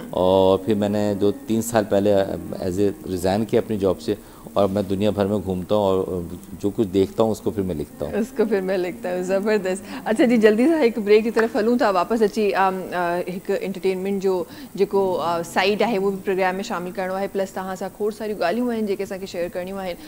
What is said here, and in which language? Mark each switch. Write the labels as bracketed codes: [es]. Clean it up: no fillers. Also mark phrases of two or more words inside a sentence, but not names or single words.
[hi] और फिर मैंने 3 साल पहले [en] as a [hi] रिज़ाइन किया अपनी जॉब से, और मैं दुनिया भर में घूमता हूँ और जो कुछ देखता हूँ उसको फिर मैं लिखता हूँ। [sd] ज़बरदस्त। अच्छा जी, जल्दी सां [hi] एक ब्रेक की तरफ [sd] हलूँ था, वापस अची एक एंटरटेनमेंट जो जेको साइड है [hi] वो भी प्रोग्राम में शामिल [sd] करणो है, प्लस तव्हां सां खोड़ सारियूं ॻाल्हियूं आहिनि जेके असांखे शेयर करणियूं आहिनि।